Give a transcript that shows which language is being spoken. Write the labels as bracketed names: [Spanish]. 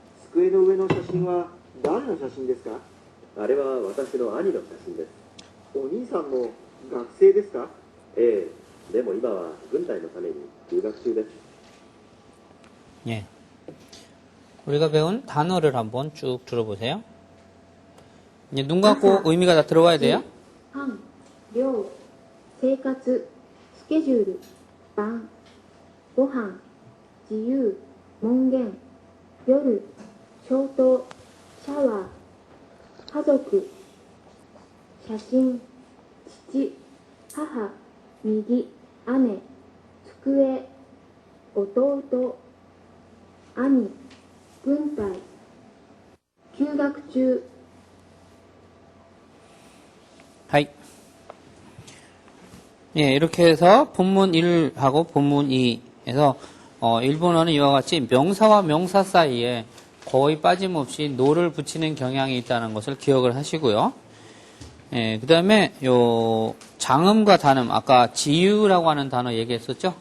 [Japanese] 机の上の写真は誰の写真ですか？あれは私の兄の写真です。お兄さんも学生ですか？ええ、でも今は軍隊のために留学中です。 [Korean] 예. 우리가 배운 단어를 한번 쭉 들어보세요. 이제 눈 감고 의미가 다 들어와야 돼요. [Japanese] 班、量、生活、スケジュール、晩、ご飯、自由、門限、夜、消灯、シャワー、家族、写真、父、母、右、姉、机、弟、兄、軍隊、休学中、 하이. [Korean] 예, 이렇게 해서 본문 1하고 본문 2에서 일본어는 이와 같이 명사와 명사 사이에 거의 빠짐없이 노를 붙이는 경향이 있다는 것을 기억을 하시고요. 예, 그 다음에 요 장음과 단음, 아까 지유라고 하는 단어 얘기했었죠?